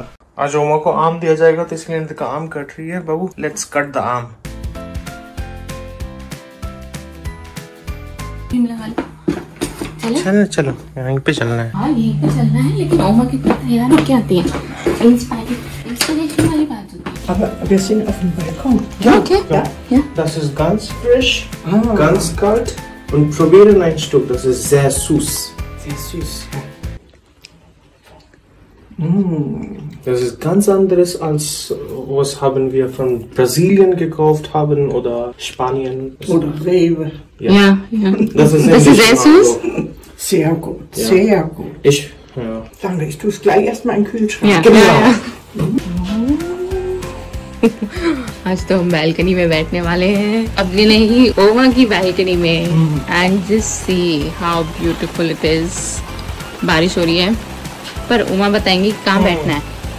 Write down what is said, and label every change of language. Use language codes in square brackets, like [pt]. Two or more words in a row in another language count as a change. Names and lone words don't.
[hi] आज ओमा को आम दिया जाएगा, तो इसलिए नितिका आम कट रही है। बाबू [en] let's cut the [hi] आम। चलो चलो यहीं पे चलना है। हाँ यहीं पे चलना है, लेकिन ओमा की तैयारी क्या आती है? इंस्पिरेशन वाली बात होती है। [de] Aber wir sind auf dem Balkon. Ja, okay. Ja. Das ist ganz frisch, ganz kalt und probieren ein Stück. Das ist sehr süß. Sehr süß. Das ist ganz anderes als was haben wir von Brasilien gekauft haben oder Spanien. Oder Rewe. Ja. Das ist sehr süß. Sehr gut, sehr gut. Ja. Dann legst du es gleich erstmal in den Kühlschrank. Ja, Genau. [hi] आज तो हम बैल्कनी में बैठने वाले हैं, अपनी नहीं ओमा की बैल्कनी में। [en] And just see how beautiful it is. [hi] बारिश हो रही है पर ओमा बताएंगी कहाँ बैठना है।